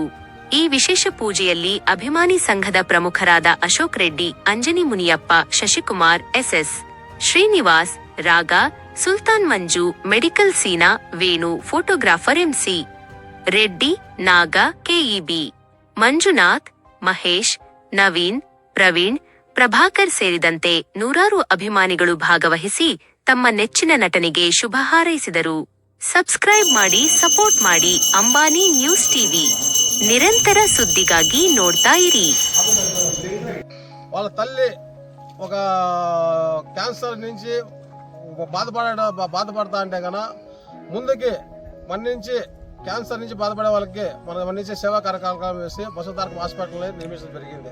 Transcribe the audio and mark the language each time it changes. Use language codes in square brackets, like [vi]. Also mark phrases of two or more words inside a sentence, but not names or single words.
[kn] ಈ ವಿಶೇಷ ಪೂಜೆಯಲ್ಲಿ ಅಭಿಮಾನಿ ಸಂಘದ ಪ್ರಮುಖರಾದ ಅಶೋಕ್ ರೆಡ್ಡಿ, ಅಂಜನಿ ಮುನಿಯಪ್ಪ, ಶಶಿಕುಮಾರ್, SS ಶ್ರೀನಿವಾಸ್, ರಾಗ, ಸುಲ್ತಾನ್ ಮಂಜು, ಮೆಡಿಕಲ್ ಸೀನಾ, ವೇಣು, ಫೋಟೋಗ್ರಾಫರ್ MC ರೆಡ್ಡಿ, ನಾಗ, KEB ಮಂಜುನಾಥ್, ಮಹೇಶ್, ನವೀನ್, ಪ್ರವೀಣ್, ಪ್ರಭಾಕರ್ ಸೇರಿದಂತೆ ನೂರಾರು ಅಭಿಮಾನಿಗಳು ಭಾಗವಹಿಸಿ ತಮ್ಮ ನೆಚ್ಚಿನ ನಟನಿಗೆ ಶುಭ ಹಾರೈಸಿದರು. ಸಬ್ಸ್ಕ್ರೈಬ್ ಮಾಡಿ, ಸಪೋರ್ಟ್ ಮಾಡಿ. ಅಂಬಾನಿ ನ್ಯೂಸ್ ಟಿವಿ ನಿರಂತರ ಸುದ್ದಿಗಾಗಿ ನೋಡ್ತಾ ಇರಿ. [te] వాళ్ళ తల్లి ఒక క్యాన్సర్ నుంచి బాధపడతా అంటే కన్నా ముందుకి మన నుంచి క్యాన్సర్ నుంచి బాధపడే వాళ్ళకి మన నుంచి సేవా కార్యక్రమం వేసి బసవతారకం హాస్పిటల్ని నిర్మించడం జరిగింది.